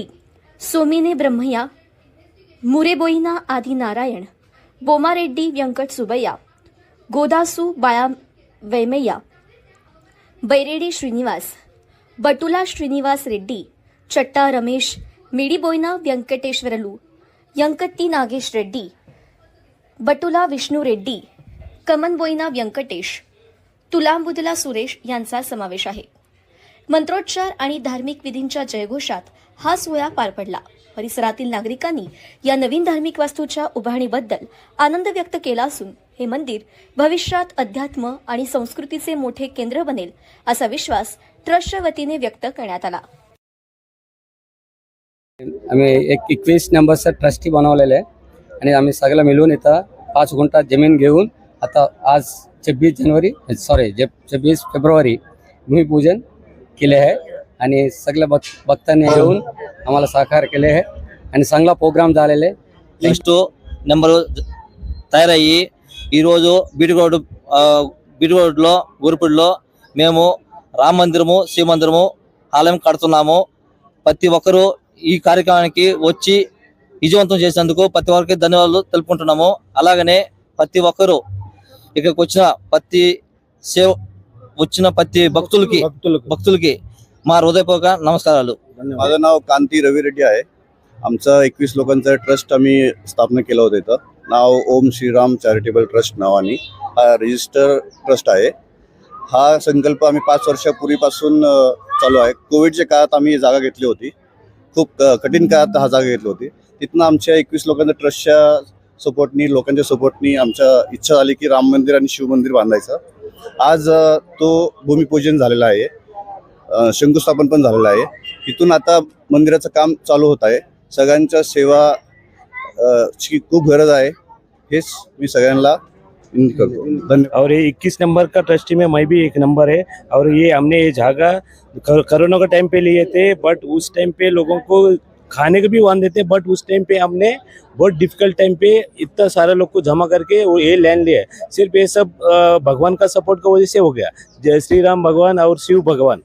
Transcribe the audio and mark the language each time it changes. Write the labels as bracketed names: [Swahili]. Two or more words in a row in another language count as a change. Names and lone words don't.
[Marathi] सोमिने ब्रह्मय्या, मुरेबोईना आदि नारायण, बोमारेड्डी व्यंकट सुबैया, गोदासू बाळा वैमय्या, बैरेडी श्रीनिवास, बटुला श्रीनिवास रेड्डी, चट्टा रमेश, मिडीबोईना व्यंकटेश्वरलू, यंकट्टी नागेश रेड्डी, बटुला विष्णू रेड्डी, कमनबोईना व्यंकटेश, तुलांबुदला सुरेश यांचा समावेश आहे। मंत्रोच्चार आणि धार्मिक विधींच्या जयघोषात हा सोहळा पार पडला। परिसरातील नागरिकांनी या नवीन धार्मिक वास्तूच्या उभारणीबद्दल आनंद व्यक्त केला असून हे मंदिर भविष्यात अध्यात्म आणि संस्कृतीचे मोठे केंद्र बनेल असा विश्वास ट्रस्टच्या वतीने व्यक्त करण्यात आला। आम्ही एक 21 नंबरचा ट्रस्टी बनवलेले आहे आणि आम्ही सगळं मिळून इथं 5 गुंठा जमीन घेऊन आता आज 26 फेब्रुवारी भूमिपूजन केले आहे आणि सगळ्या भक्तांनी येऊन आम्हाला सहकार्य केले आहे आणि चांगला प्रोग्राम झालेले। [English] next number [Telugu] తయారయ్యి ఈరోజు బీటిగోడ్లో గురుపుడిలో మేము రామ మందిరము, శివ మందిరము, ఆలయం కడుతున్నాము। ప్రతి ఒక్కరూ ఈ కార్యక్రమానికి వచ్చి విజయవంతం చేసినందుకు ప్రతి ఒక్కరికి ధన్యవాదాలు తెలుపుకుంటున్నాము। అలాగనే ప్రతి ఒక్కరూ ఇక్కడికి వచ్చిన ప్రతి భక్తులకి మా హృదయపూర్వక నమస్కారాలు। [Marathi] माझं नाव कांती रवी रेड्डी आहे। आमचं 21 लोकांचं ट्रस्ट आम्ही स्थापना केलं होतं। इथं नाव ओम श्रीराम चॅरिटेबल ट्रस्ट नावाने हा रजिस्टर ट्रस्ट आहे। हा संकल्प आम्ही 5 वर्षापूर्वीपासून चालू आहे। कोविडच्या काळात आम्ही जागा घेतली होती, खूप कठीण काळात हा जागा घेतली होती। तिथनं आमच्या 21 लोकांच्या ट्रस्टच्या सपोर्टनी, लोकांच्या सपोर्टनी आमच्या इच्छा झाली की राम मंदिर आणि शिव मंदिर बांधायचं। आज तो भूमिपूजन झालेला आहे, शंकुस्थापन पण झालेलं आहे। इथून आता मंदिराचं काम चालू होत आहे। सगळ्यांच्या सेवा ची खूप गरज आहे, हेच मी सगळ्यांना विनंती करतो। धन्यवाद। [Hindi] और ये 21 नंबर का ट्रस्टी में मैं भी 1 नंबर है। और ये हमने ये जगह कोरोना के टाइम पे लिए थे, बट उस टाइम पे लोगों को खाने के भी वन देते, बट उस टाइम पे हमने बहुत [English] difficult time [Hindi] पे इतना सारे लोग को जमा करके वो ये लैंड लिया है। सिर्फ ये सब भगवान का सपोर्ट की वजह से हो गया। जय श्री राम भगवान और शिव भगवान।